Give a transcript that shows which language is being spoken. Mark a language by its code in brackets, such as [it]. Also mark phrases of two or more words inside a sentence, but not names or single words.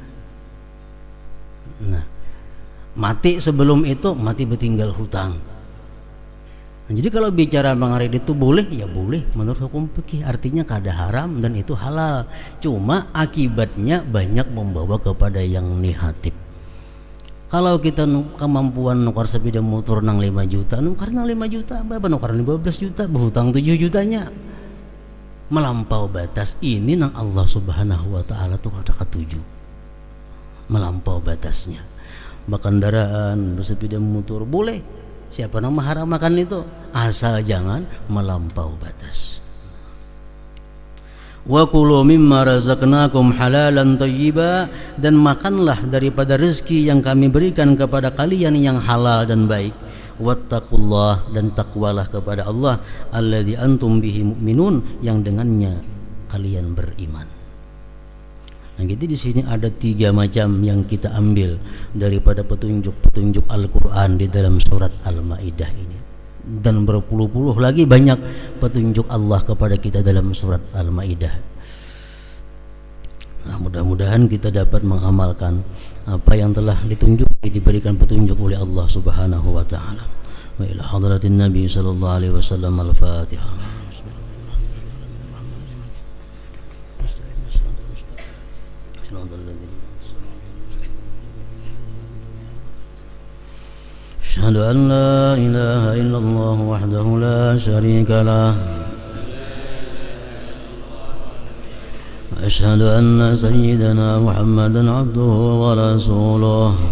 [id] Nah, mati sebelum itu mati bertinggal hutang. [bjn] Nah, jadi kalau bicara mengaridit itu boleh, ya boleh menurut hukum fikih, artinya kada haram dan itu halal. [id] Cuma akibatnya banyak membawa kepada yang negatif. [bjn] Kalau kita kemampuan nukar sepeda motor nang 5 juta, nukar nang 5 juta, apa nukar 15 juta, berhutang 7 jutanya. Melampau batas ini nang [ar] الله سبحانه وتعالى [bjn] tuh ada ketujuh. Melampau batasnya. [id] Kendaraan, bersepeda motor boleh. Siapa yang mengharamkan itu? Asal jangan melampau batas. [ar] وكلوا مما رزقناكم حلالا طيبا, [id] dan makanlah daripada rezeki yang kami berikan kepada kalian yang halal dan baik. Wattaqullah, dan takwalah kepada Allah, [ar] الذي أنتم به مؤمنون, [id] yang dengannya kalian beriman. Nah, gitu di sini ada 3 macam yang kita ambil daripada petunjuk-petunjuk Al-Qur'an di dalam surat Al-Maidah ini. Dan berpuluh-puluh lagi banyak petunjuk Allah kepada kita dalam surat Al-Maidah. Nah, mudah-mudahan kita dapat mengamalkan apa yang telah ditunjuk, diberikan petunjuk oleh [ar] الله سبحانه وتعالى. وإلى حضرة النبي صلى الله عليه وسلم الفاتحة. أشهد أن لا إله إلا الله وحده لا شريك له وأشهد أن سيدنا محمدا عبده ورسوله